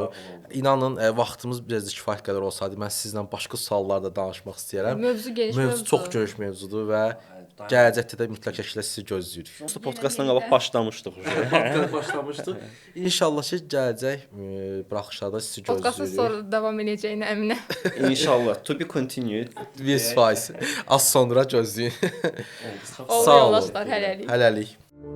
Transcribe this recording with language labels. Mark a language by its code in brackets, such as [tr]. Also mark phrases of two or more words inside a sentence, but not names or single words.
[az] İnanın, vaxtımız biraz da kifayət qədər olsaydı, mən sizlə başqa suallar da danışmaq istəyirəm. Mövzu geniş Mövzu çox geniş mövzudur və gələcəkdə də mütləq şəkildə sizi gözləyirik. Onsuz podkastdan qabaq başlamışdıq. Podcast başlamışdıq. İnşallah ki, gələcək buraxışlarda sizi Podkastın gözləyirik. sonra davam edəcəyinə əminəm. İnşallah. [en] To be continued. [az] 100%. Az sonra gözləyin. Oldu Sağ olun. yoldaşlar, hələlik. Hələlik.